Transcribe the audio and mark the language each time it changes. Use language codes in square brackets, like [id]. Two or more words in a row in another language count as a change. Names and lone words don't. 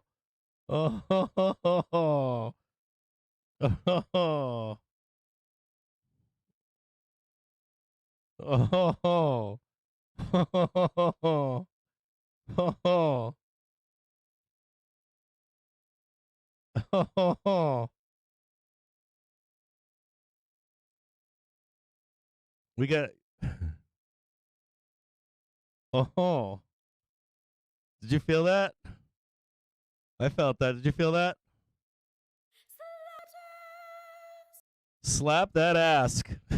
[en] Oh ho ho ho ho. Oh ho ho. Oh ho ho. Ho ho ho ho. Ho ho. Ho ho ho. We got oh ho. Did you feel that? I felt that. Did you feel that? Slap that ask.